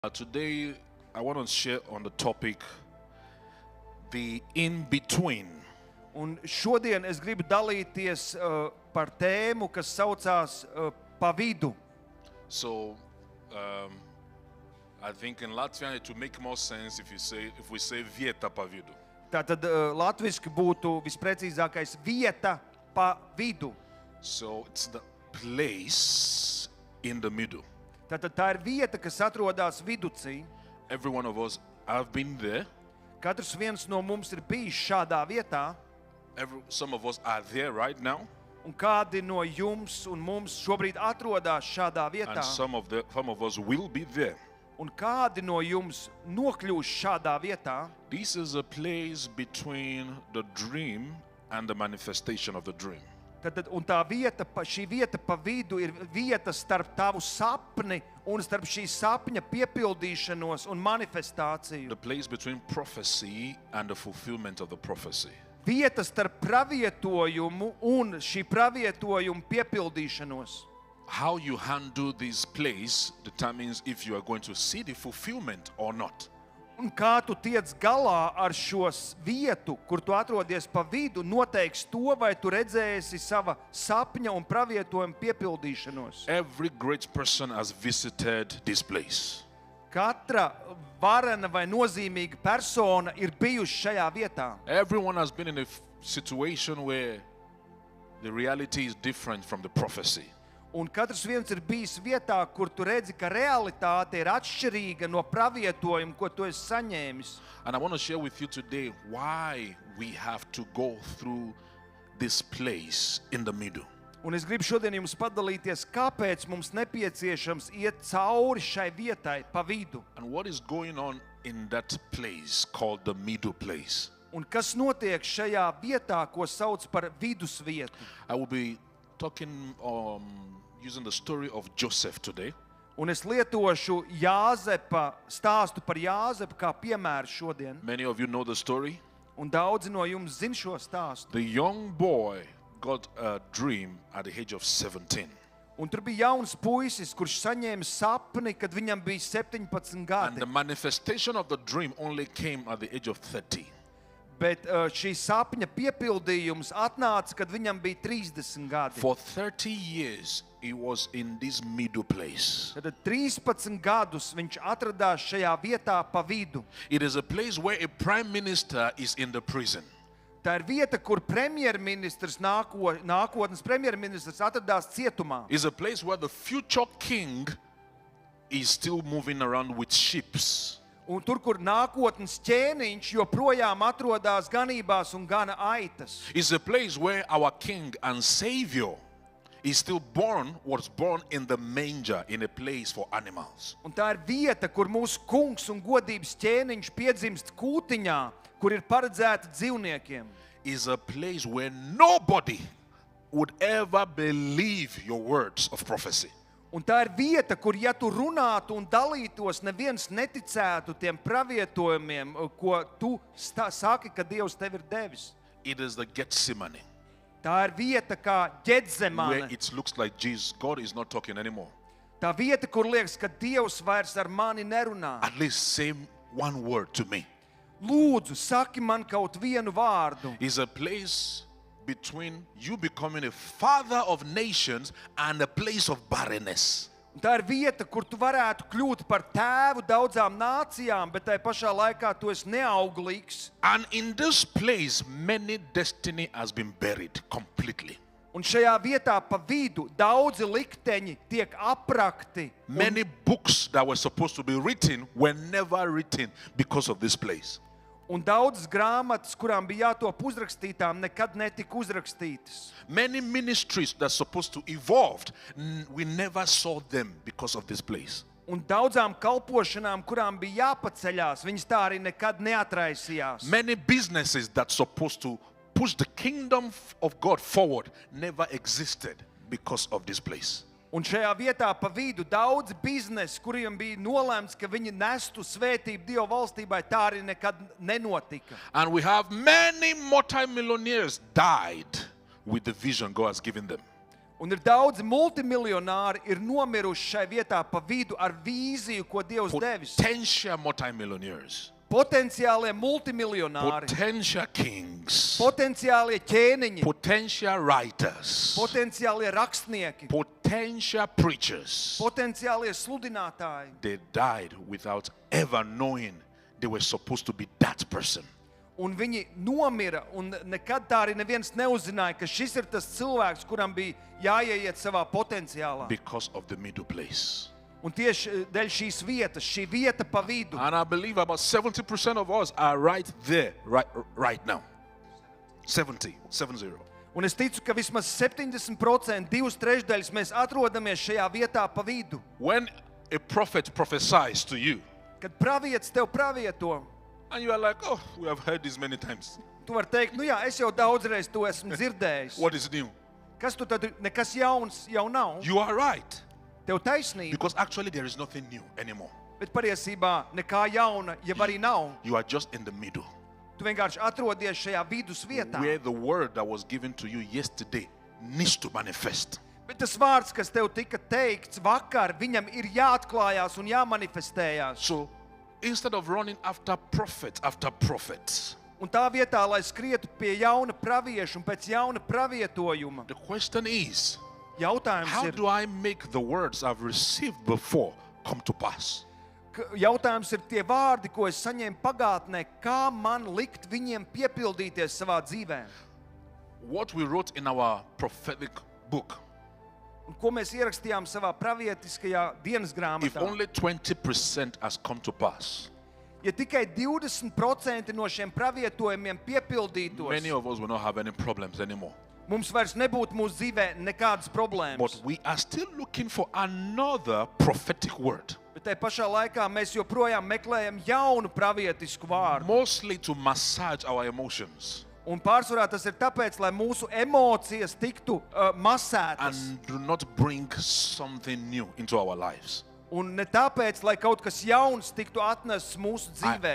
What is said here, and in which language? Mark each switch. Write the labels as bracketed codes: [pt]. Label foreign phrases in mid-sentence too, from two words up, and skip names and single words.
[en] Today, I want to share on the topic the in-between. [lv] Un šodien es gribu dalīties par tēmu, kas saucās pa vidu. [en] So, I think in Latvian it will make more sense if we say [lv] vieta pa vidu. Tātad latviski būtu visprecīzākais vieta pa vidu. [en] So, it's the place in the middle. [lv] Tātad tā ir vieta, kas atrodas viducī. [en] Every one of us have been there. [lv] Katrs viens no mums ir bijis šādā vietā. [en] Some of us are there right now. [lv] Un kādi no jums un mums šobrīd atrodas šādā vietā. [en] And some of us will be there. [lv] Un kādi no jums nokļūs šādā vietā. [en] This is a place between the dream and the manifestation of the dream. [lv] Un tā vieta, šī vieta pa vidu ir vieta starp tavu sapni un starp šī sapņa piepildīšanos un manifestāciju. [en] The place between prophecy and the fulfillment of the prophecy. [lv] Vieta starp pravietojumu un šī pravietojuma piepildīšanos. [en] How you handle this place determines if you are going to see the fulfillment or not. [lv] Un kā tu tiec galā ar šo vietu, kur tu atrodies pa vidu, noteiks to, vai tu redzēsi sava sapņa un pravietojuma piepildīšanos. [en] Every great person has visited this place. [lv] Katra varena vai nozīmīga persona ir bijusi šajā vietā. [en] Everyone has been in a situation where the reality is different from the prophecy. [lv] Un katrs viens ir bijis vietā, kur tu redzi, ka realitāte ir atšķirīga no pravietojuma, ko tu esi saņēmis. [en] And I want to share with you today why we have to go through this place in the middle. [lv] Un es gribu šodien jums padalīties, kāpēc mums nepieciešams iet cauri šai vietai pa vidu. [en] And what is going on in that place called the middle place. [lv] Un kas notiek šajā vietā, ko sauc par vidusvietu. [en] I will be talking using the story of Joseph today. [lv] Un es lietošu Jāzepa, stāstu par Jāzepu kā piemēru šodien. [en] Many of you know the story. [lv] Un daudzi no jums zin šo stāstu. [en] The young boy got a dream at the age of 17. [lv] Un tur bija jauns puisis, kurš saņēma sapni, kad viņam bija 17 gadi. [en] And the manifestation of the dream only came at the age of 30. [lv] Bet šī sapņa piepildījums atnāca, kad viņam bija 30 gadi. [en] For 30 years he was in this middle place. [lv] Tad 13 gadus viņš atradās šajā vietā pa vidu. [en] It is a place where a prime minister is in the prison. [lv] Tā ir vieta, kur premjerministrs, nākotnes premjerministrs atradās cietumā. [en] It's a place where the future king is still moving around with ships. [lv] Un tur, kur nākotnes ķēniņš joprojām atrodas ganībās un gana aitas. [en] It's a place where our king and savior is still was born in the manger, in a place for animals. [lv] Un tā ir vieta, kur mūsu kungs un godības ķēniņš piedzimst kūtiņā, kur ir paredzēta dzīvniekiem. [en] Is a place where nobody would ever believe your words of prophecy. [lv] Un tā ir vieta, kur ja tu runātu un dalītos, neviens neticētu tiem pravietojumiem, ko tu saki, ka Dievs tev ir devis. [en] It is the Gethsemane. [lv] Tā ir vieta kā Ģetsemane. [en] Where it looks like God is not talking anymore. [lv] Tā vieta, kur liekas, ka Dievs vairs ar mani nerunā. [en] At least say one word to me. [lv] Lūdzu, saki man kaut vienu vārdu. [en] Is a place between you becoming a father of nations and a place of barrenness. [lv] Tā ir vieta, kur tu varētu kļūt par tēvu daudzām nācijām, bet tai pašā laikā tu esi neauglīgs. [en] And in this place, many destiny has been buried completely. [lv] Un šajā vietā pa vidu daudzi likteņi tiek aprakti. [en] Many books that were supposed to be written were never written because of this place. [lv] Un daudzas grāmatas, kurām bija jātop uzrakstītām, nekad netika uzrakstītas. [en] Many ministries that are supposed to evolve, we never saw them because of this place. [lv] Un daudzām kalpošanām, kurām bija jāpaceļās, viņas tā arī nekad neatraisījās. [en] Many businesses that are supposed to push the kingdom of God forward never existed because of this place. [lv] Un šajā vietā pa vidu daudz biznesi, kuriem bija nolēmts, ka viņi nestu svētību Dieva valstībai, tā arī nekad nenotika. [en] And we have many multimillionaires died with the vision God has given them. [lv] Un ir daudzi multimiljonāri ir nomiruši šai vietā pa vidu ar vīziju, ko Dievs devis. [en] Potential multimillionaires, [lv] Potenciālie multimiljonāri, [en] potential kings, [lv] potenciālie ķēniņi, [en] potential writers, [lv] potenciālie rakstnieki, [en] potential preachers. [lv] potenciālie sludinātāji. [en] They died without ever knowing they were supposed to be that person. [lv] Un viņi nomira, un nekad tā arī neviens neuzzināja, ka šis ir tas cilvēks, kuram bija jāieiet savā potenciālā. [en] Because of the middle place. [lv] Un tieši dēļ šīs vietas, šī vieta pa vidu. [en] And I believe about 70% of us are right there, right now. [lv] 70. Un es ticu, ka vismaz 70%, 2/3 mēs atrodamies šajā vietā pa vidu. [en] When a prophet prophesies to you, [lv] Kad pravietis tev pravieto, [en] and you are like, oh, we have heard this many times. [lv] tu vari teikt, nu jā, es jau daudzreiz to esmu dzirdējis. [en] What is new? [lv] Kas tu tad, nekas jauns jau nav. [en] You are right. [lv] Tev taisnība, [en] Because actually there is nothing new anymore. [lv] bet patiesībā nekā jauna, ja arī nav. [en] You are just in the middle. [lv] Tu vienkārši atrodies šajā vidus vietā. [en] Where the word that was given to you yesterday needs to manifest. [lv] Bet tas vārds, kas tev tika teikts vakar, viņam ir jāatklājās un jāmanifestējās. [en] So instead of running after prophets, [lv] Un tā vietā, lai skrietu pie jauna pravieša un pēc jauna pravietojuma, [en] the question is, [lv] jautājums [en] how [lv] ir, [en] do I make the words I've received before come to pass? [lv] jautājums ir tie vārdi, ko es saņēmu pagātnē, kā man likt viņiem piepildīties savā dzīvē. [en] What we wrote in our prophetic book, [lv] Un ko mēs ierakstījām savā pravietiskajā dienas [en] if [lv] grāmatā. [en] only 20% has come to pass, [lv] Ja tikai 20% no šiem pravietojumiem piepildītos, [en] many of us will not have any problems anymore. [lv] mums vairs nebūtu mūsu dzīvē nekādas problēmas. [en] But we are still looking for another prophetic word, [lv] Bet tai pašā laikā mēs joprojām meklējam jaunu pravietisku vārdu. [en] mostly to massage our emotions [lv] Un pārsvarā tas ir tāpēc, lai mūsu emocijas tiktu masētas. [en] and do not bring something new into our lives. [lv] Un ne tāpēc, lai kaut kas jauns tiktu atnests mūsu dzīvēs.